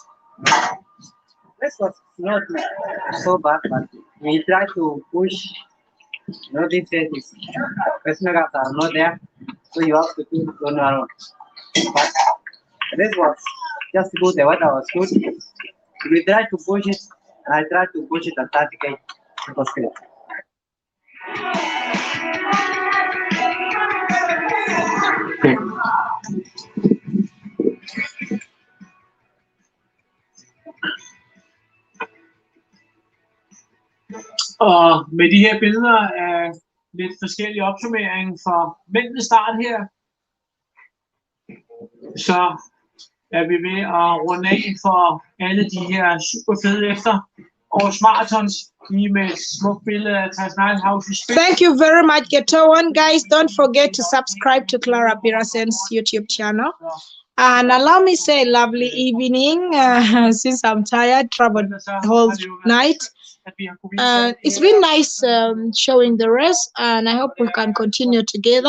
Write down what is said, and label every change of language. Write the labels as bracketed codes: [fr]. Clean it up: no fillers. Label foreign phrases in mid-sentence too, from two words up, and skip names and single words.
[en] This was not so bad, but we tried to push. This is personal are not there, so you have to keep going around. But this was just good. The weather was good. We tried to push it. I tried to push it at 30K. It was great. [da] Og med de her billeder af lidt forskellige opsummering for mændenes start her, så er vi ved at runde af for alle de her super fede efter års marathons, lige med et smukt billede af Tasman House i spil. [en] Thank you very much, Getawan. Guys, don't forget to subscribe to Clara Pirasen's YouTube channel. And allow me say lovely evening, since I'm tired, traveled the whole night. It's been nice showing the rest, and I hope we can continue together.